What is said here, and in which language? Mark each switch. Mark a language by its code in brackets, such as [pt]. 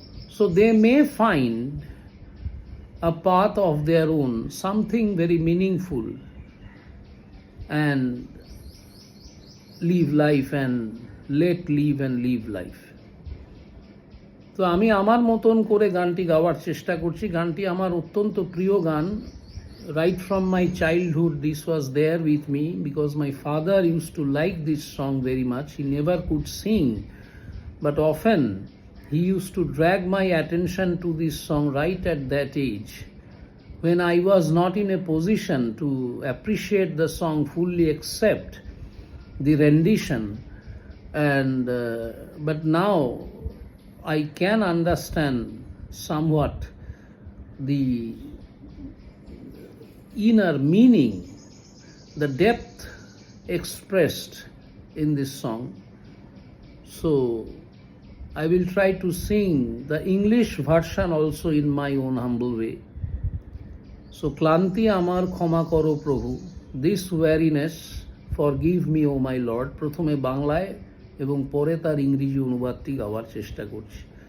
[en] So they may find a path of their own, something very meaningful, and live life and let live and live life. [bn] তো আমি আমার মতন করে গানটি গাওয়ার চেষ্টা করছি। গানটি আমার অত্যন্ত প্রিয় গান। [en] Right from my childhood this was there with me because my father used to like this song very much. He never could sing, but often he used to drag my attention to this song right at that age when I was not in a position to appreciate the song fully except the rendition, and but now I can understand somewhat the inner meaning, the depth expressed in this song. So I will try to sing the English version also in my own humble way. [bn] So ক্লান্তি আমার ক্ষমা করো প্রভু, [en] this weariness forgive me O my Lord, [bn] প্রথমে বাংলায় এবং পরে তার ইংরেজি অনুবাদটি গাওয়ার চেষ্টা করছি।